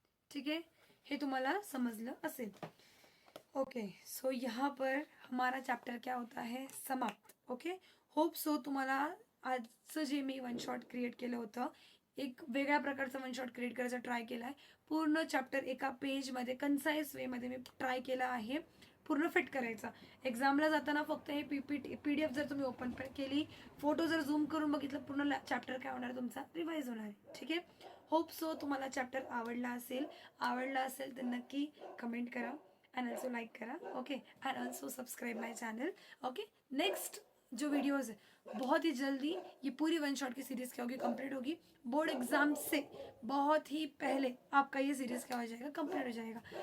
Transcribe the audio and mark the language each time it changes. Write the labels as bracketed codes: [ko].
[mr] ठीक है, हे तुम्हाला समझलं असेल. [hi] ओके, सो यहाँ पर हमारा चॅप्टर क्या होता है, समाप्त. [mr] ओके, होप सो तुम्हाला आजचं जे मी वन शॉट क्रिएट केलं होतं, एक वेगळ्या प्रकारचं वन शॉट क्रिएट करायचा ट्राय केला आहे. पूर्ण चॅप्टर एका पेजमध्ये कन्साइज वेमध्ये मी ट्राय केला आहे पूर्ण फिट करायचा. एक्झामला जाताना फक्त हे PDF जर तुम्ही ओपन केली, फोटो जर झूम करून बघितलं, पूर्ण चॅप्टर काय होणार तुमचा, रिवाईज होणार आहे. ठीक आहे, होप सो तुम्हाला चॅप्टर आवडला असेल तर नक्की कमेंट करा [en] and also like [mr] करा. [hi] Okay, [en] And also subscribe my channel. [hi] Okay, next जो वीडियोज़ है बहुत ही जल्दी ये पूरी वन शॉट की सीरीज़ क्या होगी, कंप्लीट होगी. बोर्ड एग्जाम से बहुत ही पहले आपका ये सीरीज़ क्या हो जाएगा, कंप्लीट हो जाएगा.